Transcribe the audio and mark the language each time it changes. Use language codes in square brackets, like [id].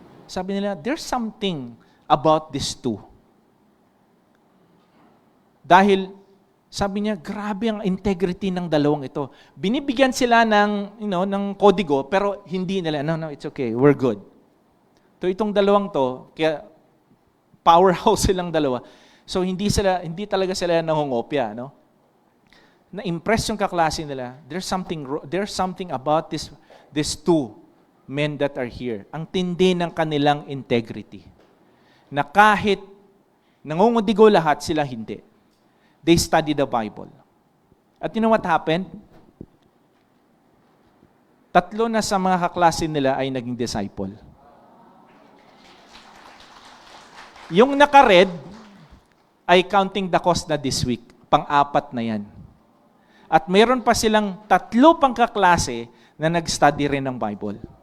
[en] Sabi nila, there's something about these two. Dahil [tl] Sabi niya, grabe ang integrity ng dalawang ito. Binibigyan sila ng kodigo, pero hindi nila, no, [en] it's okay, we're good. [tl] Itong dalawang to, kaya powerhouse silang dalawa. So hindi talaga sila nangungopya, no? Na-impress yung kaklase nila. [en] There's something about these two men that are here. [tl] Ang tindi ng kanilang integrity. Na kahit nangungudigo lahat, sila hindi. [en] They study the Bible. At you know what happened? [tl] 3 na sa mga kaklase nila ay naging disciple. Yung naka-red ay [en] counting the cost [tl] na this week. Pang-4 na yan. At mayroon pa silang 3 pang kaklase na nag-study rin ng Bible.